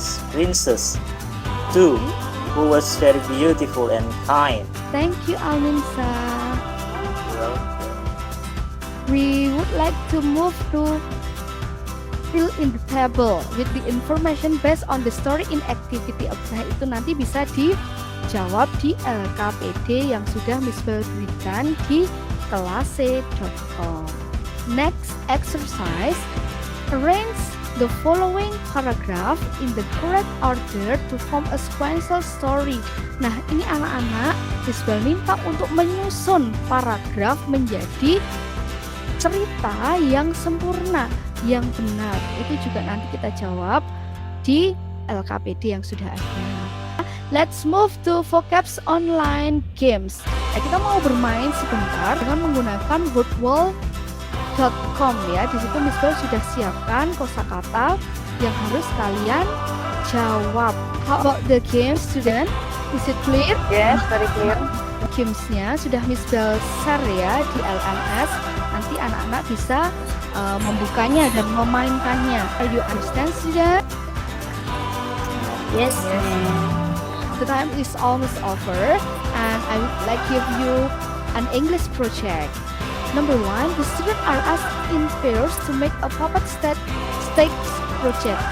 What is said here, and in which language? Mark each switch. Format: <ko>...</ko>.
<en>Princess too, who was very beautiful and kind. Thank you, Alminsa. Well, We would like to move to fill in the table with the information based on the story in activity.</en> <id>Nah, itu nanti bisa dijawab di LKPD yang sudah Miss Bel berikan di kelase.com.</id> <en>Next exercise, arrange the following paragraph in the correct order to form a sequential story.</en> <id>Nah, ini anak-anak Isbal minta untuk menyusun paragraf menjadi cerita yang sempurna, yang benar. Itu juga nanti kita jawab di LKPD yang sudah ada.</id> <en>Let's move to vocabs online games.</en> <id>Nah, kita mau bermain sebentar dengan menggunakan wordwall.com ya. Di situ Miss Bel sudah siapkan kosakata yang harus kalian jawab.</id> <en>How about the game, student? Is it clear? Yes, very clear.</en> <id>Gamesnya sudah Miss Bel share ya di LMS. Nanti anak-anak bisa membukanya dan memainkannya.</id> <en>Are you understand, student? Yes, ma'am. The time is almost over, and I would like to give you an English project. Number 1, the students are asked in pairs to make a puppet stakes project.</en>